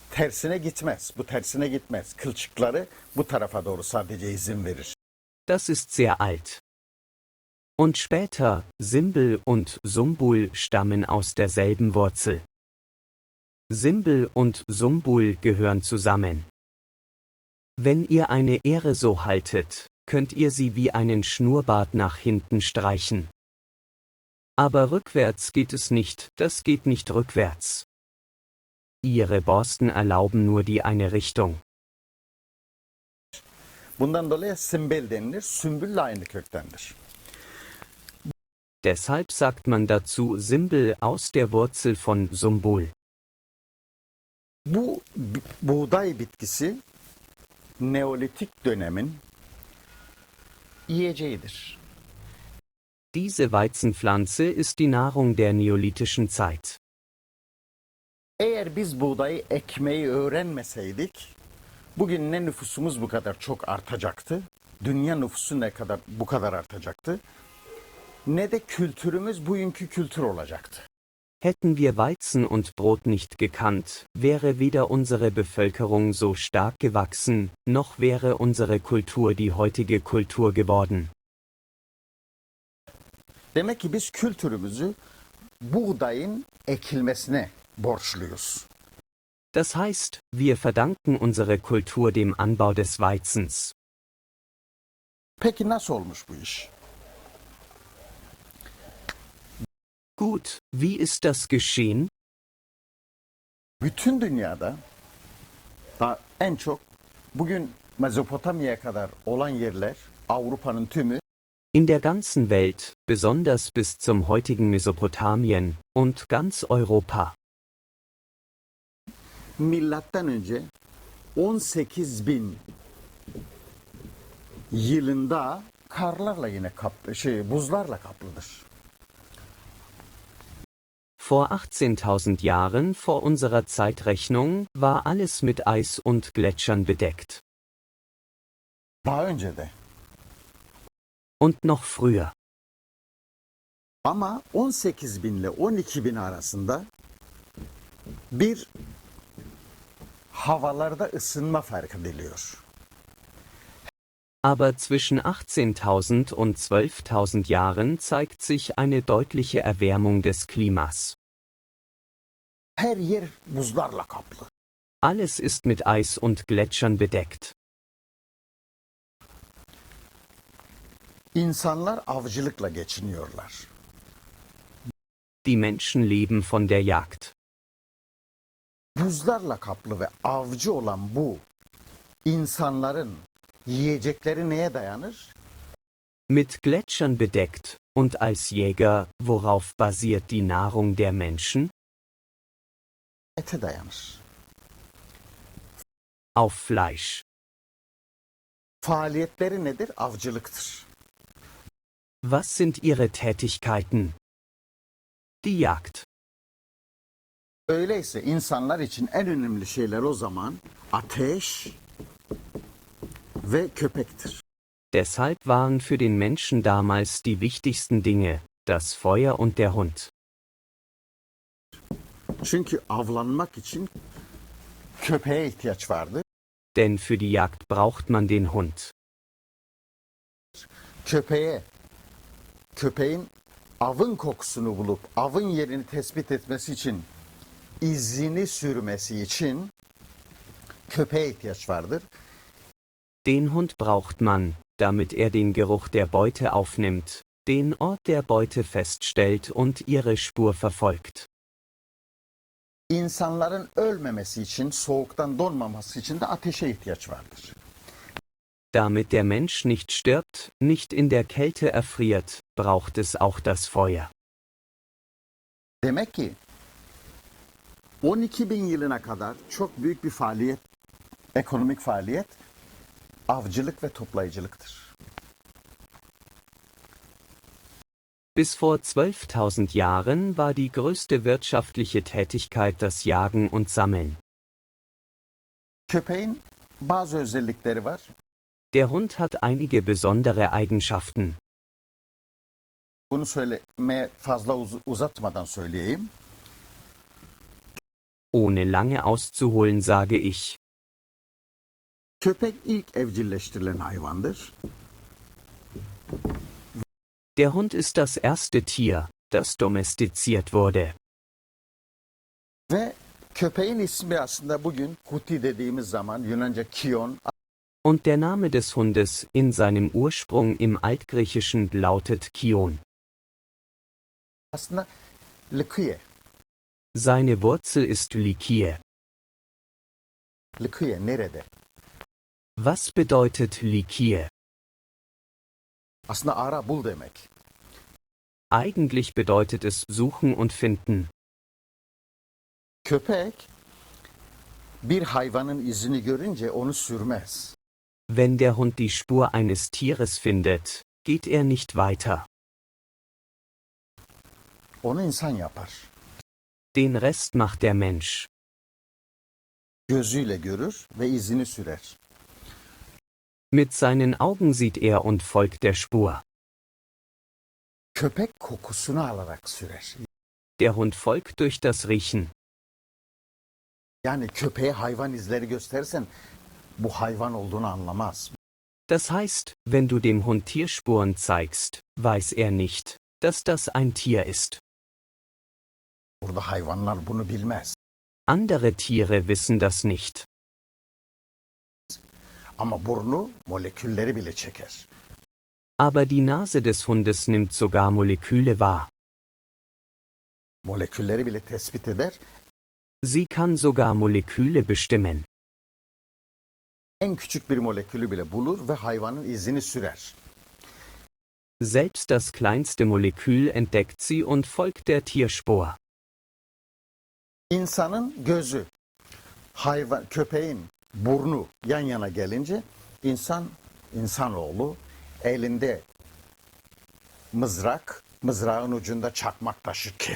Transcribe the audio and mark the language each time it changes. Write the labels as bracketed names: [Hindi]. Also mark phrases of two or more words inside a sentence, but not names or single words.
[Turkish] Tersine gitmez. Bu tersine gitmez. Kılçıkları bu tarafa doğru sadece izin verir. [German] Das ist sehr alt. Und später, Simbel und Sumbul stammen aus derselben Wurzel. Simbel und Sumbul gehören zusammen. Wenn ihr eine Ähre so haltet, könnt ihr sie wie einen Schnurrbart nach hinten streichen. Aber rückwärts geht es nicht, das geht nicht rückwärts. Ihre Borsten erlauben nur die eine Richtung. [Turkish] Bundan dolayı simbel denilir. Sümbülle aynı köktendir. [German] Deshalb sagt man dazu Simbel aus der Wurzel von Sumbul. [Turkish] Bu buğday bitkisi Neolitik dönemin yiyeceğidir. [German] Diese Weizenpflanze ist die Nahrung der neolithischen Zeit. [Turkish] Eğer biz buğdayı ekmeği öğrenmeseydik, bugün ne nüfusumuz bu kadar çok artacaktı, dünya nüfusu ne kadar bu kadar artacaktı, ne de kültürümüz bugünkü kültür olacaktı. [German] Hätten wir Weizen und Brot nicht gekannt, wäre weder unsere Bevölkerung so stark gewachsen, noch wäre unsere Kultur die heutige Kultur geworden. [Turkish] Demek ki biz kültürümüzü buğdayın ekilmesine borçluyuz. [German] Das heißt, wir verdanken unsere Kultur dem Anbau des Weizens. [Turkish] Peki nasıl olmuş bu iş? [German] Gut, wie ist das geschehen? [Turkish] Bütün dünyada daha en çok bugün Mezopotamya'ya kadar olan yerler, Avrupa'nın tümü [German] In der ganzen Welt, besonders bis zum heutigen Mesopotamien und ganz Europa. [Turkish] milattan önce 18.000 yılında karlarla yine buzlarla kaplıdır. [German] Vor 18.000 Jahren vor unserer Zeitrechnung war alles mit Eis und Gletschern bedeckt. [Turkish] Daha önce de. [German] Und noch früher. [Turkish] Ama 18.000 ile 12.000 arasında bir havalarda ısınma fark ediliyor. [German] Aber zwischen 18.000 und 12.000 Jahren zeigt sich eine deutliche Erwärmung des Klimas. [Turkish] Her yer buzlarla kaplı. [German] Alles ist mit Eis und Gletschern bedeckt. [Turkish] İnsanlar avcılıkla geçiniyorlar. [German] Die Menschen leben von der Jagd. [Turkish] Buzlarla kaplı ve avcı olan bu insanların yiyecekleri neye dayanır? [German] Mit Gletschern bedeckt, und als Jäger, worauf basiert die Nahrung der Menschen? [Turkish] Ete dayanır. [German] Auf Fleisch. [Turkish] Faaliyetleri nedir? Avcılıktır. [German] Was sind ihre Tätigkeiten? Die Jagd. [Turkish] Öyleyse insanlar için en önemli şeyler o zaman ateş ve köpektir. [German] Deshalb waren für den Menschen damals die wichtigsten Dinge das Feuer und der Hund. [Turkish] Çünkü avlanmak için köpeğe ihtiyaç vardı. [German] Denn für die Jagd braucht man den Hund. [Turkish] Köpeğin avın kokusunu bulup avın yerini tespit etmesi için, izini sürmesi için köpeğe ihtiyaç vardır. [German] Den Hund braucht man, damit er den Geruch der Beute aufnimmt, den Ort der Beute feststellt und ihre Spur verfolgt. [Turkish] İnsanların ölmemesi için, soğuktan donmaması için de ateşe ihtiyaç vardır. [German] Damit der Mensch nicht stirbt, nicht in der Kälte erfriert, braucht es auch das Feuer. [Turkish] Demek ki 12.000 yılına kadar çok büyük bir faaliyet, ekonomik faaliyet, avcılık ve toplayıcılıktır. [German] Bis vor 12.000 Jahren war die größte wirtschaftliche Tätigkeit das Jagen und Sammeln. [Turkish] Köpeğin bazı özellikleri var. [German] Der Hund hat einige besondere Eigenschaften. [Turkish] Bunu söylemeye fazla uzatmadan söyleyeyim. [German] Ohne lange auszuholen sage ich, [Turkish] Köpek ilk evcilleştirilen hayvandır. [German] der Hund ist das erste Tier, das domestiziert wurde. [Turkish] Ve köpeğin ismi aslında bugün Huti dediğimiz zaman Yunanca Kion, [German] Und der Name des Hundes in seinem Ursprung im Altgriechischen lautet Kion. [Turkish] aslında Lykie. [German] Seine Wurzel ist Lykie. [Turkish] Lykie nerede? [German] Was bedeutet Lykie? [Turkish] Aslında ara bul demek. [German] Eigentlich bedeutet es suchen und finden. [Turkish] Köpek bir hayvanın izini görünce onu sürmez. [German] Wenn der Hund die Spur eines Tieres findet, geht er nicht weiter. [Turkish] Onu insan yapar. [German] Den Rest macht der Mensch. [Turkish] Gözüyle görür ve izini sürer. [German] Mit seinen Augen sieht er und folgt der Spur. [Turkish] Köpek kokusunu alarak sürer. [German] Der Hund folgt durch das Riechen. [Turkish] Yani köpeğe hayvan izleri gösterirsen bu hayvan olduğunu anlamaz. [German] Das heißt, wenn du dem Hund Tierspuren zeigst, weiß er nicht, dass das ein Tier ist. [Turkish] Burada hayvanlar bunu bilmez. [German] Andere Tiere wissen das nicht. [Turkish] Ama burnu molekülleri bile çeker. [German] Aber die Nase des Hundes nimmt sogar Moleküle wahr. [Turkish] Molekülleri bile tespit eder. [German] Sie kann sogar Moleküle bestimmen. [Turkish] En küçük bir molekülü bile bulur ve hayvanın izini sürer. [German] Selbst das kleinste Molekül entdeckt sie und folgt der Tierspur. [Turkish] İnsanın gözü, köpeğin burnu yan yana gelince insanoğlu elinde mızrağın ucunda çakmak taşı kes.